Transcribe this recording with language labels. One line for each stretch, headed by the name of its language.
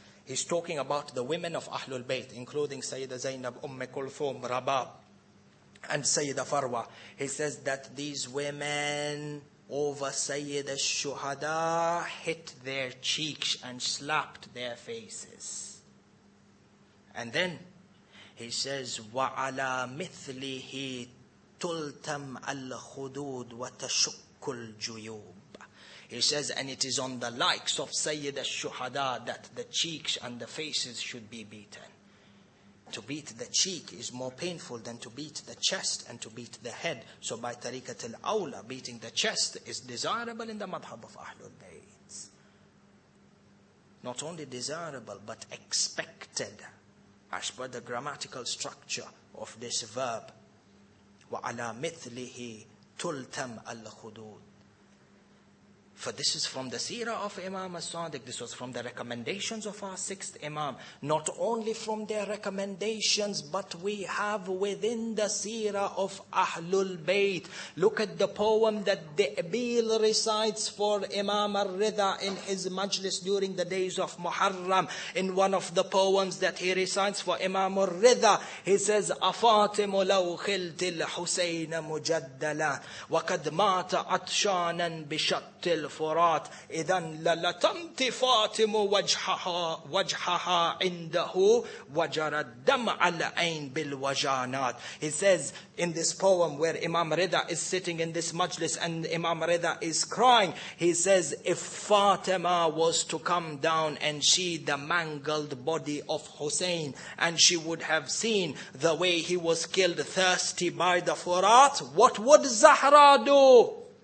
English: He's talking about the women of Ahlul Bayt, including Sayyida Zainab, Kulthum, Rabab, and Sayyida Farwa. He says that these women over Sayyid al-Shuhada hit their cheeks and slapped their faces. And then he says,
Arabic: وَعَلَى مِثْلِهِ تُلْتَمْ الْخُدُودُ وَتَشُكُّ الْجُيُوبِ.
English: He says, and it is on the likes of Sayyid al-Shuhada that the cheeks and the faces should be beaten. To beat the cheek is more painful than to beat the chest and to beat the head. So by tariqat al-awla, beating the chest is desirable in the madhab of Ahlul Bayt. Not only desirable, but expected, as per the grammatical structure of this verb.
Arabic: وَعَلَى مِثْلِهِ تُلْتَمْ الْخُدُودِ.
English: For this is from the seerah of Imam as-Sadiq. This was from the recommendations of our sixth Imam. Not only from their recommendations, but we have within the seerah of Ahlul Bayt. Look at the poem that De'bil recites for Imam al-Ridha in his majlis during the days of Muharram. In one of the poems that he recites for Imam al-Ridha, he says,
Arabic: أَفَاطِمُ لَوْ خِلْتِ الْحُسَيْنَ مُجَدَّلًا وَقَدْ مَاتَ عَطْشَانًا بِشَطِّ الفرات إذا للتمت فاطم وجهها عنده وجرى الدمع العين بالوجانات.
English: He says in this poem where Imam Rida is sitting in this majlis and Imam Rida is crying, he says, if Fatima was to come down and see the mangled body of Hussein, and she would have seen the way he was killed thirsty by the Furat, what would Zahra do?